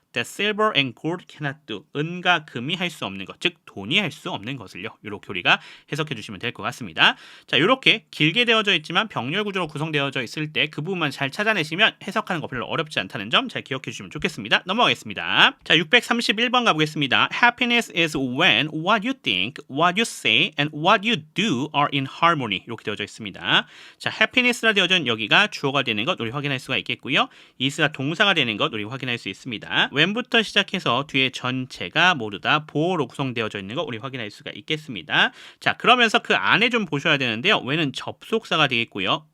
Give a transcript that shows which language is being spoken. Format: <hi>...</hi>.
<en>that silver and gold cannot do,</en> <ko>은과 금이 할 수 없는 것, 즉 돈이 할 수 없는 것을요. 이렇게 우리가 해석해 주시면 될 것 같습니다. 자, 이렇게 길게 되어져 있지만 병렬 구조로 구성되어져 있을 때 그 부분만 잘 찾아내시면 해석하는 거 별로 어렵지 않다는 점 잘 기억해 주시면 좋겠습니다. 넘어가겠습니다. 자, 631번 가보겠습니다.</ko> <en>Happiness is when what you think, what you say, and what you do are in harmony</en> <ko>이렇게 되어져 있습니다. 자, happiness라 되어져 있는 여기가 주어가 되는 것 우리 확인할 수가 있겠고요. is가 동사가 되는 것 우리 확인할 수 있습니다. when부터 시작해서 뒤에 전체가 모두 다 보어로 구성되어져 있는 것 우리 확인할 수가 있겠습니다. 자, 그러면서 그 안에 좀 보셔야 되는데요. when은 접속사가 되겠고요.</ko>